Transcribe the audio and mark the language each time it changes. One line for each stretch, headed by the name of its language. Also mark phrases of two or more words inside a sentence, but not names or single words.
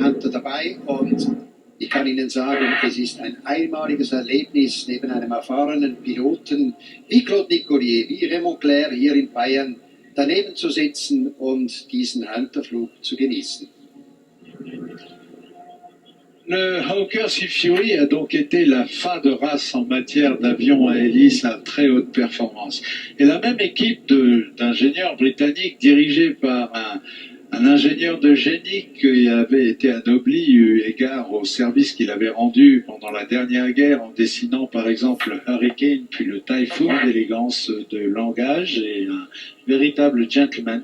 German: Hunter dabei und ich kann Ihnen sagen, es ist ein einmaliges Erlebnis, neben einem erfahrenen Piloten wie Claude Nicolier, wie Raymond Clair hier in Bayern daneben zu sitzen und diesen Hunterflug zu genießen.
French: Le Hawker Sea Fury a donc été la fin de race en matière d'avions à hélice à très haute performance. Et la même équipe d'ingénieurs britanniques dirigée par un ingénieur de génie qui avait été anobli eu égard au service qu'il avait rendu pendant la dernière guerre en dessinant par exemple le Hurricane puis le Typhoon, d'élégance de langage et un véritable gentleman.